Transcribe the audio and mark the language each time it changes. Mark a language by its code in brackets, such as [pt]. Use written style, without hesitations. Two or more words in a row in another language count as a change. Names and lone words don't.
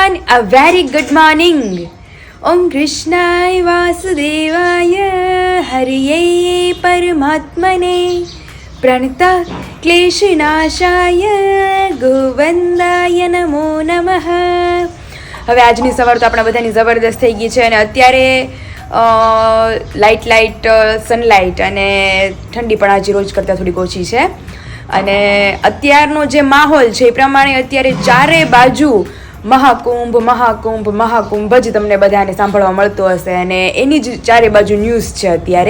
[en] A very good morning. [sa] ॐ कृष्णाय वासुदेवाय हरये परमात्मने प्रणतक्लेशनाशाय गोविन्दाय नमो नमः. [gu] હવે આજની સવાર તો આપણા બધાની જબરદસ્ત થઈ ગઈ છે અને અત્યારે [en] light sunlight [gu] અને ઠંડી પણ આજે રોજ કરતાં થોડીક ઓછી છે અને અત્યારનો જે માહોલ છે એ પ્રમાણે અત્યારે ચારે બાજુ મહાકુંભ મહાકુંભ મહાકુંભ જ તમને બધાને સાંભળવા મળતો હશે અને એની જ ચારે બાજુ ન્યૂઝ છે અત્યારે.